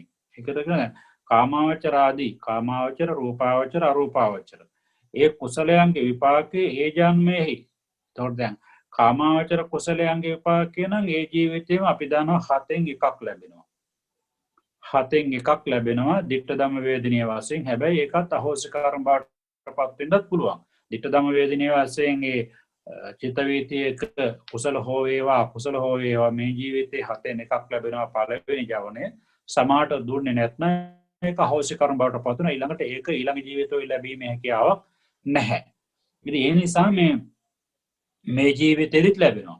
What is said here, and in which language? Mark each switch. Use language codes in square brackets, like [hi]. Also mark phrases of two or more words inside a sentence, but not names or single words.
[si] ඒකද කියන්නේ කාමාවචරාදී කාමාවචර රූපාවචර අරූපාවචර ඒ කුසලයන්ගේ විපාකේ ඒ ජන්මෙහි එතකොට දැන් කාමාවචර කුසලයන්ගේ විපාකේ නම් ඒ ජීවිතේම අපි දන්නවා 7න් එකක් ලැබෙනවා 7න් එකක් ලැබෙනවා [pi] ditta dhamma [si] වේදිනිය වශයෙන් හැබැයි ඒකත් අහෝසිකාරම් බාටපත් වෙන්නත් පුළුවන් [pi] ditta dhamma [si] වේදිනිය වශයෙන් ඒ චිත්ත වීතියක කුසල හෝ වේවා අකුසල හෝ වේවා මේ ජීවිතේ 7න් එකක් ලැබෙනවා පළවෙනි ජවනේ සමාට දුන්නේ නැත්නම් ඒක අහෝසිකාරම් බාටපත් වෙනවා ඊළඟට ඒක ඊළඟ ජීවිතවල ලැබීමේ හැකියාවක් නැහැ. ඉතින් ඒ නිසා මේ ජීවිතෙදිත් ලැබෙනවා.